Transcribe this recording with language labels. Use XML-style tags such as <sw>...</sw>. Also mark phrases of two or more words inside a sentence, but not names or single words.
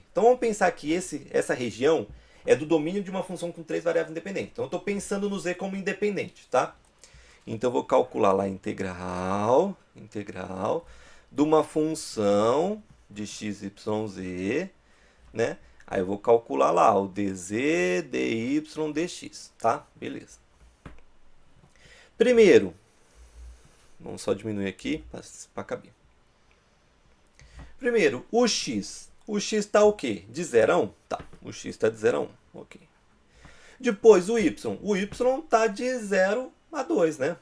<pt>Então vamos pensar que essa região é do domínio de uma função com três variáveis independentes. Então eu estou pensando no z como independente, tá? Então eu vou calcular lá a integral de uma função de x, y, z, né? Aí eu vou calcular lá o dz, dy, dx, tá? Beleza. Primeiro, vamos só diminuir aqui para caber. Primeiro, o x. O x está o quê? De 0 a 1? Tá, o x está de 0 a 1. Ok. Depois, o y. O y está de 0 a 2, né?</pt>